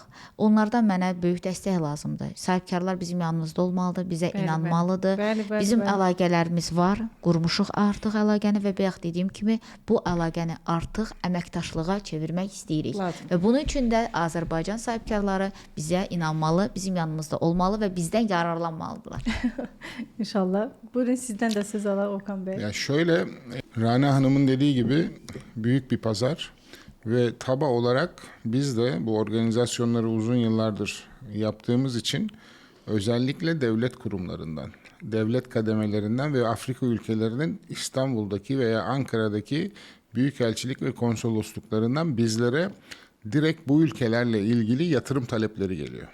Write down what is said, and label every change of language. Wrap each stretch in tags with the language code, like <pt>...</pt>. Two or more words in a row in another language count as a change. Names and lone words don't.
<az>Onlardan mənə böyük dəstək lazımdır. Sahibkarlar bizim yanımızda olmalıdır, bizə inanmalıdır. Bizim əlaqələrimiz var, qurmuşuq artıq əlaqəni və bayaq dediyim kimi bu əlaqəni artıq əməkdaşlığa çevirmək istəyirik. Və bunun üçün də Azərbaycan sahibkarları bizə inanmalı, bizim yanımızda olmalı və bizdən yararlanmalıdırlar. İnşallah. Buyurun</az> <tr>sizden de</tr> <az>söz alaq Okan Bey.</az> <tr>Ya şöyle, Rana Hanım'ın dediği gibi büyük bir pazar ve TABA olarak biz de bu organizasyonları uzun yıllardır yaptığımız için özellikle devlet kurumlarından, devlet kademelerinden ve Afrika ülkelerinin İstanbul'daki veya Ankara'daki büyükelçilik ve konsolosluklarından bizlere direkt bu ülkelerle ilgili yatırım talepleri geliyor.</tr>